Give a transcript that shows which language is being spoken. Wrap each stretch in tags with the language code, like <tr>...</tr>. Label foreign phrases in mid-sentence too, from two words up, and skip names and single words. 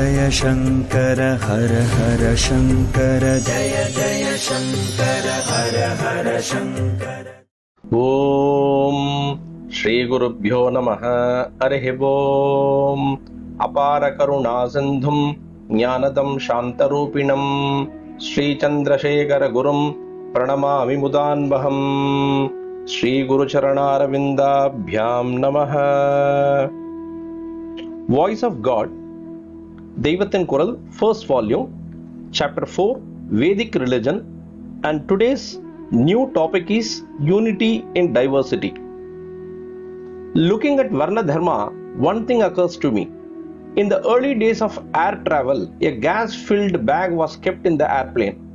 <sa>शङ्कर हर हर शङ्कर जय जय शङ्कर हर हर शङ्कर। ओं श्री गुरुभ्यो नमः. हरि ओं. अपार करुणा सिन्धुं ज्ञानदं शान्तरूपिणं श्री चन्द्रशेखर गुरुं प्रणमामि मुदान्वहं. श्री गुरुचरणारविन्दाभ्यां नमः.</sa> <en>Voice of God, Deivathin Kural, first volume, chapter 4, Vedic religion, and today's new topic is unity in diversity. Looking at Varna Dharma, one thing occurs to me. In the early days of air travel, a gas-filled bag was kept in the airplane.</en>